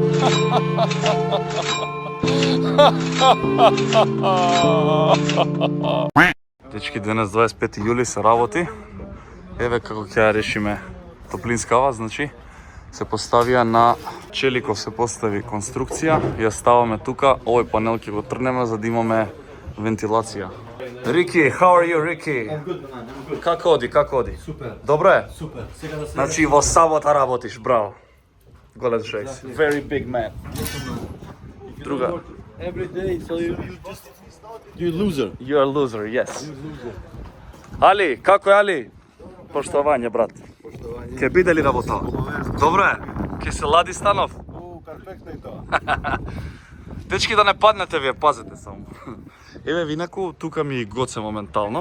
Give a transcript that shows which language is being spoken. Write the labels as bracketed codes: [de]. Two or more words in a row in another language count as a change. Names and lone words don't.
[mk] Дечки, денес 25 јули се работи. Еве како ќе ја решиме топлинскава, значи се поставија на челиков, се постави конструкција, ја ставаме тука, овој панел ќе го трнеме за да имаме вентилација. Рики, [en] how are you, Рики? I'm good, man. I'm good. [mk] Како оди, како оди? Супер. Добро е? Супер. Сега да се Значи во сабота работиш, браво. Голем човек. [en] Very big man. Друга. every day, so you loser. You are loser, yes. [mk] Али, како е Али? Поштовање, брат. Поштовање. Ке биде ли работа? Добро е. Ке се лади станов. Перфектно е тоа. Дечки, да не паднете вие, пазете само. Еве винаку, тука ми гоце моментално.